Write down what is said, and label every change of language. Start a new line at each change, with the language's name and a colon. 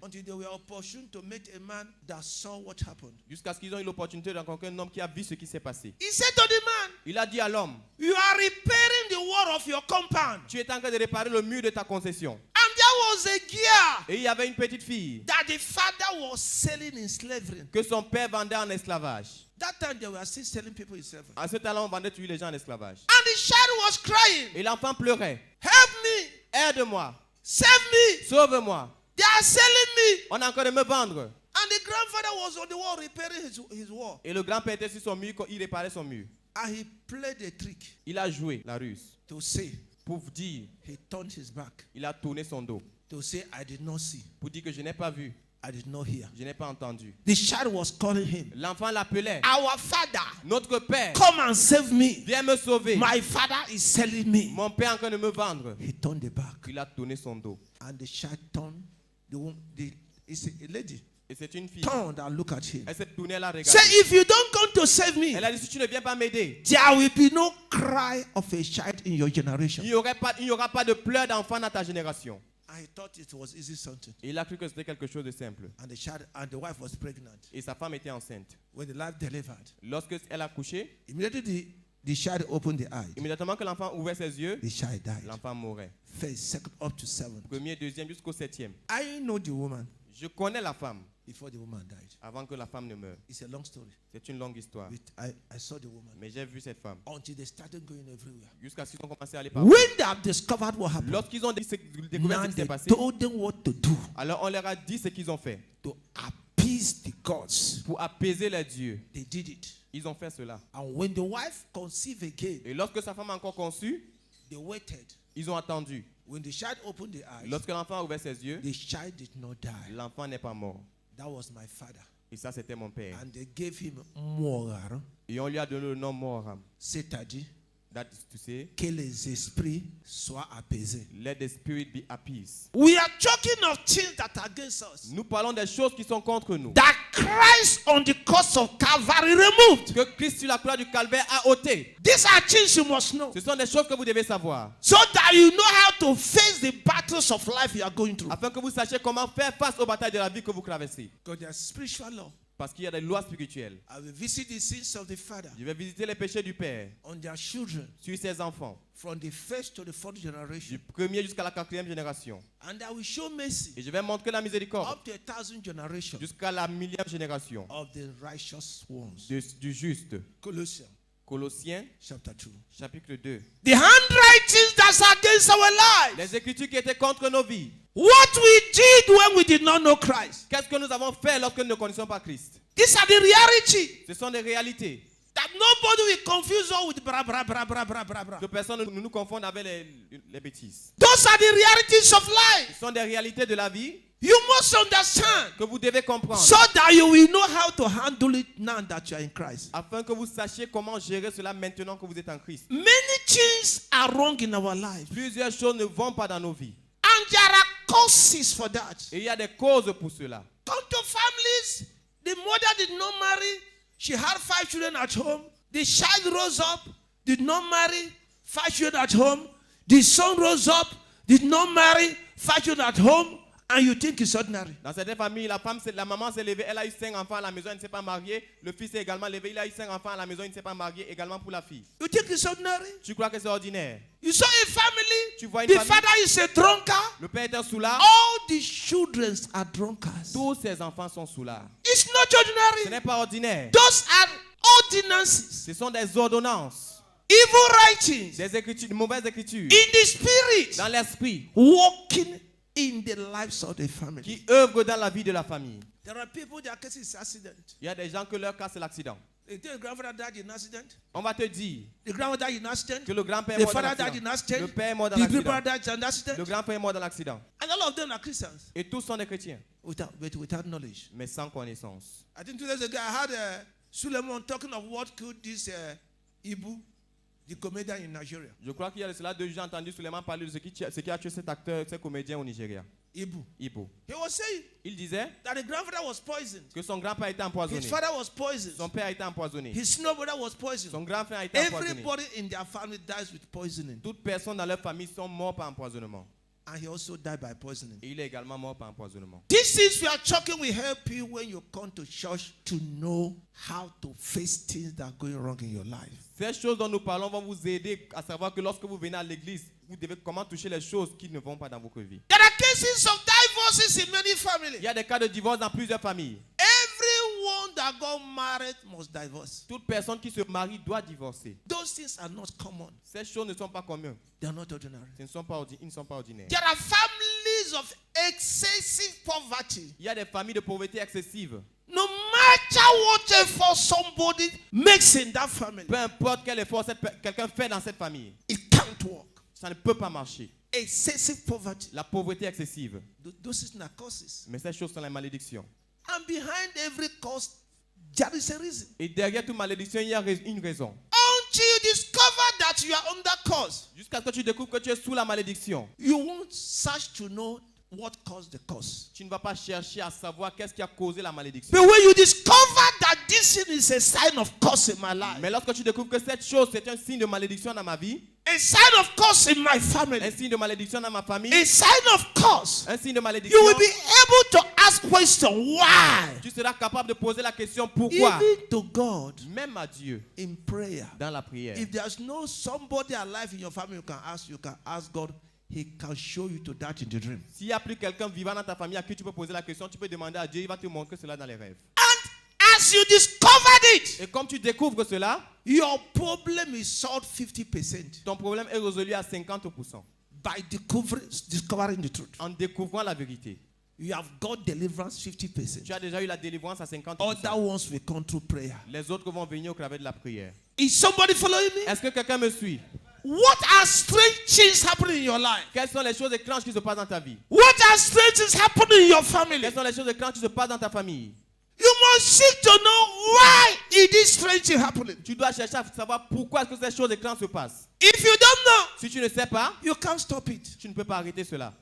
English: Until they were opportune to meet a man that saw what happened.
French: Jusqu'à ce qu'ils ont eu l'opportunité de rencontrer un homme qui a vu ce qui s'est passé.
English: He said to the man,
French: Il a dit à l'homme,
English: you are repairing the wall of your compound.
French: tu es en train de réparer le mur de ta concession.
English: And there was a girl
French: Et il y avait une petite fille
English: that the father was selling in slavery.
French: que son père vendait en esclavage.
English: That time they were still selling people in slavery.
French: À ce temps-là, on vendait toujours les gens en esclavage.
English: And the child was crying,
French: Et l'enfant pleurait.
English: help me,
French: Aide-moi,
English: save me,
French: sauve-moi.
English: they are selling me.
French: On est en train de me vendre.
English: And the grandfather was on the wall repairing his wall.
French: Et le grand-père était sur son mur, il réparait son mur.
English: And he played a trick
French: Il a joué la ruse
English: to say,
French: pour dire,
English: he turned his back
French: il a tourné son dos
English: to say, I did not see,
French: pour dire que je n'ai pas vu,
English: I did not hear.
French: je n'ai pas entendu.
English: The child was calling him,
French: L'enfant l'appelait,
English: our father,
French: notre père,
English: come and save me.
French: viens me sauver.
English: My father is selling me.
French: Mon père est en train de me vendre.
English: He turned the back.
French: Il a tourné son dos.
English: And the child turned, it's a lady,
French: Et c'est une fille.
English: turned and looked at him.
French: Elle s'est tournée, elle a regardé.
English: Say, if you don't come to save me,
French: Elle a dit, si tu ne viens pas m'aider,
English: there will be no cry of a child in your generation.
French: il n'y aura pas de pleurs d'enfant dans ta génération.
English: I thought it was easy something.
French: Et il a cru que c'était quelque chose de simple.
English: And the child and the wife was pregnant.
French: Et sa femme était enceinte.
English: When the wife delivered,
French: Lorsqu'elle a couché,
English: immediately the child opened the eye.
French: immédiatement que l'enfant ouvrait ses yeux,
English: The child died.
French: l'enfant mourait.
English: First, second, up to seven.
French: Premier, deuxième, jusqu'au septième.
English: I know the woman
French: Je connais la femme
English: before the woman died.
French: avant que la femme ne meure.
English: It's a long story.
French: C'est une longue histoire.
English: I saw the woman
French: Mais j'ai vu cette femme.
English: until they started going everywhere.
French: Jusqu'à ce qu'ils ont commencé à aller partout.
English: When they have discovered what happened,
French: Lorsqu'ils ont découvert
English: now
French: ce qui s'est
English: they
French: passé,
English: told them what to do
French: alors on leur a dit ce qu'ils ont fait.
English: to appease the gods.
French: Pour apaiser les dieux,
English: They did it.
French: ils ont fait cela.
English: And when the wife conceived again,
French: Et lorsque sa femme a encore conçu,
English: they waited.
French: ils ont attendu.
English: When the child opened the eyes,
French: Lorsque l'enfant a ouvert ses yeux,
English: the child did not die.
French: l'enfant n'est pas mort.
English: That was my father.
French: Et ça, c'était mon père.
English: And they gave him moral,
French: Et on lui a donné le nom Moram. c'est-à-dire
English: That is to say,
French: que les esprits soient apaisés.
English: let the spirit be appeased. We are talking of things that are against us.
French: Nous parlons des choses qui sont contre nous.
English: That Christ on the cross of Calvary removed.
French: Que Christ sur la croix du calvaire a ôté.
English: These are things you must know.
French: Ce sont des choses que vous devez savoir.
English: So that you know how to face the battles of life you are going through.
French: Afin que vous sachiez comment faire face aux batailles de la vie que vous traversez.
English: Because there's spiritual law.
French: Parce qu'il y a des lois spirituelles.
English: I will visit the sins of the father
French: Je vais visiter les péchés du père
English: on their children
French: sur ses enfants.
English: from the first to the fourth
French: Du
English: generation.
French: premier jusqu'à la quatrième génération.
English: And I will show mercy
French: Et je vais montrer la miséricorde
English: up to 1,000 generations
French: jusqu'à la millième génération
English: of the righteous ones.
French: du juste.
English: Colossians
French: Colossiens,
English: chapter 2.
French: chapitre 2.
English: The handwritings that's against our lives.
French: Les écritures qui étaient contre nos vies.
English: What we did when we did not know Christ.
French: Qu'est-ce que nous avons fait lorsque nous ne connaissions pas Christ?
English: These are the reality.
French: Ce sont des réalités.
English: That nobody will confuse us with bra bra bra bra bra bra bra.
French: Que personne ne nous confonde avec les bêtises.
English: Those are the realities of life.
French: Ce sont des réalités de la vie
English: You must understand
French: que vous devez comprendre.
English: so that you will know how to handle it now that you are in Christ.
French: Afin que vous sachiez comment gérer cela maintenant que vous êtes en Christ.
English: Many things are wrong in our lives.
French: Plusieurs choses ne vont pas dans nos vies.
English: And there are causes for that.
French: Et il y a des causes pour cela.
English: Come to families, the mother did not marry. She had 5 children at home. The child rose up, did not marry, 5 children at home. The son rose up, did not marry, 5 children at home. And you think it's ordinary.
French: Dans certaines familles, la maman s'est levée, elle a eu 5 enfants à la maison, elle ne s'est pas mariée. Le fils est également levé, il a eu 5 enfants à la maison, il ne s'est pas marié, également pour la fille.
English: You think it's ordinary?
French: Tu crois que c'est ordinaire?
English: You saw a family,
French: Tu vois une
English: the
French: famille.
English: father is a drunkard.
French: Le père est un soulard.
English: All the children are drunkards.
French: Tous ses enfants sont soulards.
English: It's not
French: Ce
English: ordinary.
French: n'est pas ordinaire.
English: Those are ordinances,
French: Ce sont des ordonnances,
English: evil writings
French: des écritures, de mauvaises écritures,
English: in the spirit,
French: dans l'esprit,
English: walking in the lives of the family.
French: qui œuvrent dans la vie de la famille.
English: There are people, their case is accident.
French: Il y a des gens que leur cas c'est l'accident.
English: They think the grandfather died in accident.
French: On va te dire
English: The grandmother died in accident.
French: que le grand-père est
English: The
French: mort dans
English: father died in
French: l'accident.
English: accident.
French: Le père est mort dans
English: The big
French: l'accident.
English: brother died in accident.
French: Le grand-père est mort dans l'accident.
English: And all of them are Christians
French: Et tous sont des chrétiens,
English: without knowledge.
French: mais sans connaissance.
English: I think 2 days ago I had Suleiman talking of what killed this Ibu, the comedian in Nigeria.
French: Je crois qu'il y a de cela 2 jours, j'ai entendu Suleiman parler de ce qui a tué cet acteur, ce comédien au Nigeria,
English: Ibu.
French: Ibo.
English: He was saying
French: Il disait
English: that the grandfather was poisoned.
French: que son grand-père a été empoisonné.
English: His father was poisoned.
French: Son père a été empoisonné.
English: His snow brother was poisoned.
French: Son grand frère a été empoisonné.
English: Everybody in their family dies with poisoning.
French: Toutes personnes dans leur famille sont mortes par empoisonnement.
English: And he also died by poisoning.
French: Et il est également mort par empoisonnement.
English: These things we are talking will help you when you come to church to know how to face things that are going wrong in your life.
French: Ces choses dont nous parlons vont vous aider à savoir que lorsque vous venez à l'église, vous devez comment toucher les choses qui ne vont pas dans votre vie.
English: There are cases of divorces in many families.
French: Il y a des cas de divorce dans plusieurs familles.
English: Everyone that got married must divorce.
French: Toute personne qui se marie doit divorcer.
English: Those things are not common.
French: Ces choses ne sont pas communes.
English: They are not ordinary.
French: Ils ne sont pas ordinaires.
English: There are families of excessive poverty.
French: Il y a des familles de pauvreté excessive.
English: No matter what effort somebody makes in that family,
French: Peu importe quel effort quelqu'un fait dans cette famille,
English: it can't work.
French: ça ne peut pas marcher.
English: Excessive poverty.
French: La pauvreté excessive.
English: Those things are causes.
French: Mais ces choses sont les malédictions.
English: And behind every cause, there is a reason.
French: Et derrière toute malédiction, il y a une raison.
English: Until you discover that you are under cause,
French: Jusqu'à ce que tu découvres que tu es sous la malédiction.
English: you won't search to know what caused the cause.
French: Tu ne vas pas chercher à savoir qu'est-ce qui a causé la malédiction.
English: But when you discover that this thing is a sign of curse in my life,
French: Mais lorsque tu découvres que cette chose, c'est un signe de malédiction dans ma vie,
English: a sign of curse in my
French: un
English: family,
French: signe de malédiction dans ma famille,
English: a sign of curse,
French: un signe de malédiction,
English: you will be able to ask question why,
French: tu seras capable de poser la question pourquoi.
English: even to God
French: Même à Dieu,
English: in prayer.
French: dans la prière.
English: If there's no somebody alive in your family you can ask God. He can show you to that in the dream.
French: S'il n'y a plus quelqu'un vivant dans ta famille à qui tu peux poser la question, tu peux demander à Dieu, il va te montrer cela dans les rêves.
English: And as you discovered it,
French: Et comme tu découvres cela,
English: your problem is solved 50%
French: ton problème est résolu à 50%
English: by discovering the truth.
French: en découvrant la vérité.
English: You have got deliverance 50%.
French: Tu as déjà eu la délivrance à 50%.
English: Other ones will come through prayer.
French: Les autres vont venir au travers de la prière.
English: Is somebody following me?
French: Est-ce que quelqu'un me suit?
English: What are strange things happening in your life?
French: Quelles sont les choses étranges qui se passent dans ta vie?
English: What are strange things happening in your family?
French: Quelles sont les choses étranges qui se passent dans ta famille?
English: You must seek to know why is this strange thing happening.
French: Tu dois chercher à savoir pourquoi est-ce que ces choses étranges se passent.
English: If you don't know,
French: Si tu ne sais pas,
English: you can't stop it.
French: tu ne peux pas arrêter cela.